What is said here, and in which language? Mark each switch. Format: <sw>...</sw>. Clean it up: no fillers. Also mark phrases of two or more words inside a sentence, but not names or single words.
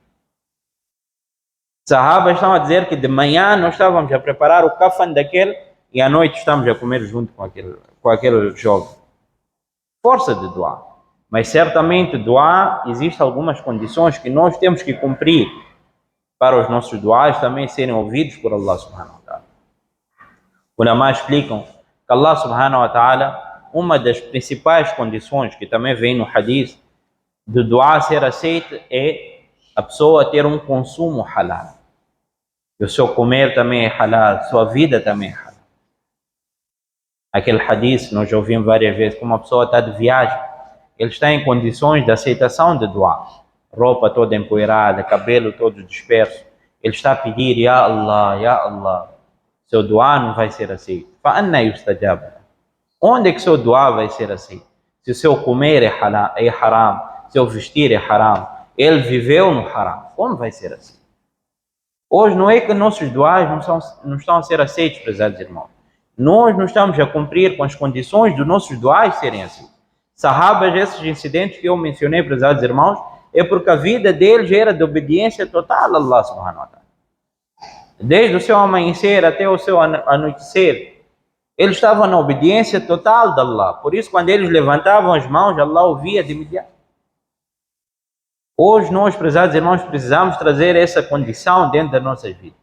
<pt>Sahabas estão a dizer que de manhã nós estávamos a preparar o kafan daquele e à noite estamos a comer junto com aquele jovem. Força de dua. Mas certamente dua, existem algumas condições que nós temos que cumprir para os nossos duas também serem ouvidos por</pt> <ar>الله سبحانه وتعالى.</ar> <pt>Os ulama explicam que</pt> <ar>الله سبحانه وتعالى,</ar> <pt>uma das principais condições que também vem no hadith do dua ser aceito é a pessoa ter um consumo halal. E o seu comer também é halal, sua vida também é halal. Aquele hadith nós já ouvimos várias vezes, como uma pessoa está de viagem, ele está em condições de aceitação de dua, roupa toda empoeirada, cabelo todo disperso, ele está a pedir,</pt> <ar>يا الله,</ar> <pt>seu dua não vai ser aceito.</pt> <ar>فَأَنَّ يُسْتَجَابَ.</ar> <pt>Onde é que seu dua vai ser aceito? Se o seu comer é haram, seu vestir é haram, ele viveu no haram, como vai ser aceito? Hoje não é que nossos duas não estão a ser aceitos, prezados irmãos. Nós não estamos a cumprir com as condições dos nossos duas serem aceitos. Sahabas, esses incidentes que eu mencionei, prezados irmãos, é porque a vida deles era de obediência total a</pt> <ar>الله سبحانه وتعالى.</ar> <pt>Desde o seu amanhecer até o seu anoitecer, eles estavam na obediência total de Allah. Por isso, quando eles levantavam as mãos, Allah ouvia de imediato. Hoje nós, prezados irmãos, precisamos trazer essa condição dentro das nossas vidas.</pt>